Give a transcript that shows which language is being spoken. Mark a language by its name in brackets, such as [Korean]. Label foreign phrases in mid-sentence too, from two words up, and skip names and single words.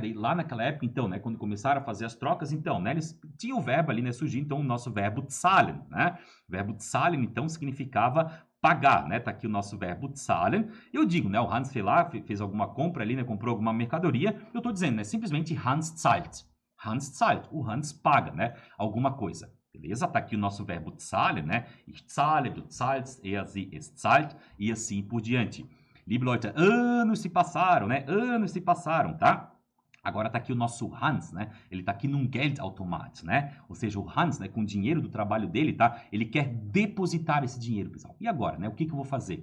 [Portuguese] Daí lá naquela época, então, né, quando começaram a fazer as trocas, então, né, eles tinham o verbo ali, né, surgiu então o nosso verbo zahlen, né? O verbo zahlen, então, significava pagar, né? Tá aqui o nosso verbo zahlen. Eu digo, né? O Hans foi lá, fez alguma compra ali, né? Comprou alguma mercadoria. Eu tô dizendo, né? Simplesmente [German] Hans zahlt. Hans zahlt. [Portuguese] O Hans paga, né? Alguma coisa. Beleza? Tá aqui o nosso verbo zahlen, né? [German] Ich zahle, du zahlst, er, sie, es zahlt [Portuguese] e assim por diante. [German] Liebe Leute, [Portuguese] anos se passaram, né? Anos se passaram, tá? Agora está aqui o nosso Hans, né? Ele está aqui num Geldautomat, né? Ou seja, o Hans, né, com o dinheiro do trabalho dele, tá? Ele quer depositar esse dinheiro, pessoal. E agora, né? O que eu vou fazer?